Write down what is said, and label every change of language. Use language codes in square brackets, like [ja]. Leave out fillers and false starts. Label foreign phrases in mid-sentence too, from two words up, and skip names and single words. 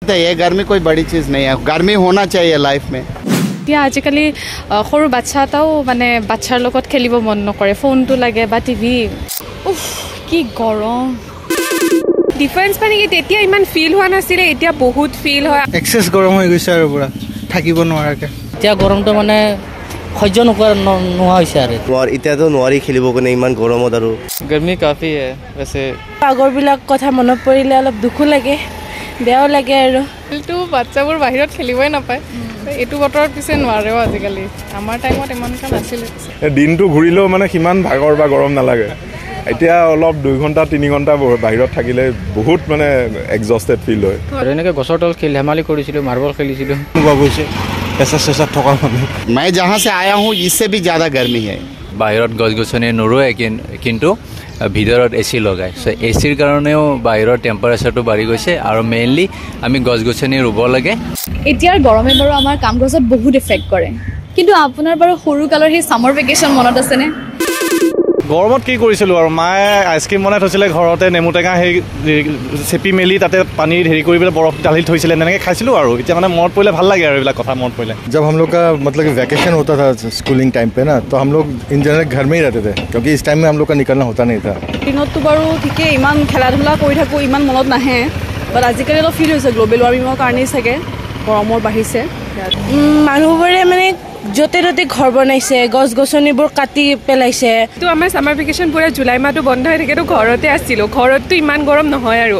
[hi] ये गर्मी कोई बड़ी चीज़ नहीं है, गर्मी होना चाहिए लाइफ में। [as] এতিয়া আজিকালি সৰু বাচ্চা এটাও মানে বাচ্চাৰ লগত খেলিব মন নকৰে, ফোনটো লাগে বা টিভি। উফ কি গৰম। ডিফাৰেন্স মানে কি তেতিয়া ইমান ফিল হোৱা নাছিলে, এতিয়া বহুত ফিল হয়। এক্সেস গৰম হৈ গৈছে আৰু পুৰা থাকিব নোৱাৰাকে। এতিয়া গৰমটো মানে সহ্য নোহোৱা হৈছে আৰু এতিয়াতো নোৱাৰি খেলিব কাৰণে ইমান গৰমত আৰু [hi] गर्मी काफी है वैसे [as] আগৰবিলাক কথা মনত পৰিলে অলপ দুখো লাগে, বেয়াও লাগে আৰু কিন্তু বাচ্চাবোৰ বাহিৰত খেলিবই নাপায়। এইটো বতৰত পিছে নোৱাৰেও আজিকালি, আমাৰ টাইমত ইমান কাম নাছিলে। দিনটো ঘূৰিলেও মানে সিমান ভাগৰ বা গৰম নালাগে। এতিয়া অলপ 2 ঘণ্টা 3 ঘণ্টা বাহিৰত থাকিলে বহুত মানে [en] exhausted feel [as] হয়। এনেকৈ গছৰ তল খেল ধেমালি কৰিছিলোঁ, মাৰ্বল খেলিছিলোঁ। [hi] मैं जहाँ से आया हूँ इससे भी ज़्यादा गर्मी है। [as] বাহিৰত গছ গছনি নোৰোৱে কিন্তু ভিতৰত এচি লগায়। চ' এচিৰ কাৰণেও বাহিৰৰ টেম্পাৰেচাৰটো বাঢ়ি গৈছে আৰু মেইনলি আমি গছ গছনি ৰুব লাগে। এতিয়াৰ গৰমে বাৰু আমাৰ কাম কাজত বহুত এফেক্ট কৰে, কিন্তু আপোনাৰ বাৰু সৰুকালৰ সেই [en] summer vacation [as] মনত আছেনে? গৰমত কি কৰিছিলোঁ আৰু মায়ে আইচক্ৰীম বনাই থৈছিলে ঘৰতে, নেমু টেঙা সেই চেপি মেলি তাতে পানী হেৰি কৰি পেলাই বৰফ ঢালি থৈছিলে, তেনেকৈ খাইছিলোঁ আৰু এতিয়া মানে মনত পৰিলে ভাল লাগে আৰু এইবিলাক কথা মনত পৰিলে। [hi] जब हम लोग का मतलब वैकेशन होता था [en] schooling time [hi] पे ना, तो हम लोग [en] in general [hi] घर में ही रहते थे, क्योंकि इस टाइम में हम लोग का निकलना होता नहीं था। [as] দিনততো বাৰু ঠিকেই ইমান খেলা ধূলা কৰি থাকোঁ, ইমান মনত নাহে, বাট আজিকালি অলপ ফিল হৈছে [en] global warmingৰ [as] কাৰণেই চাগে গৰমৰ বাঢ়িছে। মানুহবোৰে মানে য'তে ত'তে ঘৰ বনাইছে, গছ গছনিবোৰ কাটি পেলাইছে। তো আমাৰ [en] summer vacation [as] পুৰা জুলাই মাহটো বন্ধ হৈ থাকেতো ঘৰতে আছিলোঁ, ঘৰততো ইমান গৰম নহয় আৰু।